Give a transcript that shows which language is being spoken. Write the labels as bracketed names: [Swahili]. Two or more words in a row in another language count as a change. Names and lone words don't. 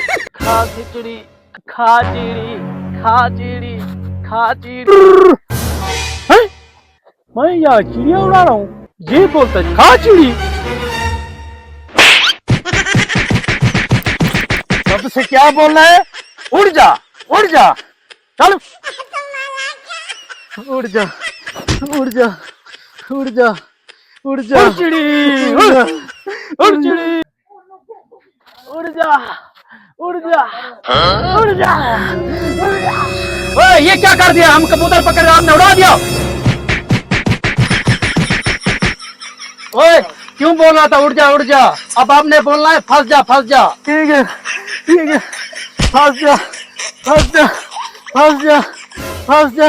[Hindi] खा खिचड़ी खा चीड़ी खा चीड़ी खा चीड़ी। हैं? मैं यहाँ चिड़िया उड़ा रहा हूँ, ये बोलता है खा चिड़ी। सबसे क्या बोलना है? उड़ जा उड़ जा, चल उड़ जा उड़ जा उड़ जा उड़ जा। उड़ चिड़ी उड़ चिड़ी उड़ जा उड़ जा उड़ जा। ओए, ये क्या कर दिया? हम कबूतर पकड़ रहे, आपने उड़ा दिया। ओए क्यों बोल रहा था उड़ जा उड़ जा? अब आपने बोलना है फंस जा फंस जा। ठीक है फंस जा फंस जा फंस जा फंस जा।